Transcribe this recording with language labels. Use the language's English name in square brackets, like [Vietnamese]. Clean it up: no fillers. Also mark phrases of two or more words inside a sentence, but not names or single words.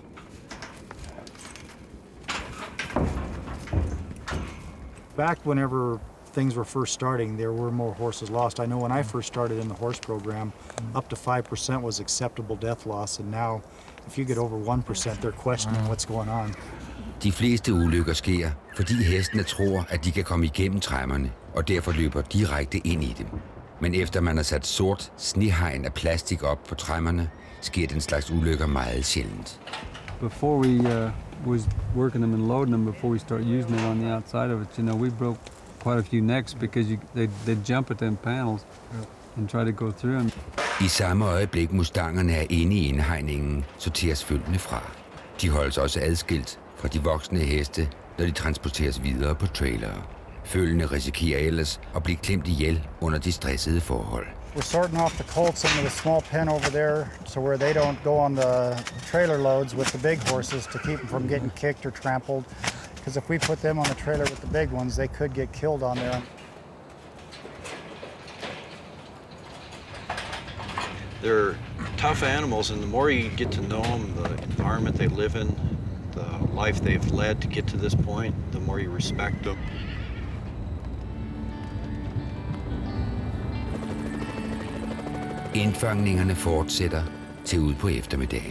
[English] Back whenever things were first starting, there were more horses lost. I know when I first started in the horse program, up to 5% was acceptable death loss, and now if you get over 1%, they're questioning what's going on. [Danish] De fleste ulykker sker, fordi hestene tror, at de kan komme igennem tremmerne, og derfor løber direkte ind i dem. Men efter man har sat sort snehegn af plastik op på tremmerne, sker den slags ulykker meget sjældent. [English] Before we was working them and loading them, before we start using it on the outside of it, you know, we broke quite a few necks because they jump at them panels and try to go through them. [Danish] I samme øjeblik mustangerne er inde i indhegningen, sorteres følgene fra. De holdes også adskilt fra de voksne heste, når de transporteres videre på trailere. Følgene risikerer ellers at blive klemt ihjel under de stressede forhold. [English] We're sorting off the colts into the small pen over there, so where they don't go on the trailer loads with the big horses to keep them from getting kicked or trampled. Because if we put them on the trailer with the big ones, they could get killed on there. They're tough animals, and the more you get to know them, the environment they live in, the life they've led to get to this point, the more you respect them. [Danish] Indfangningerne fortsætter til ud på eftermiddagen.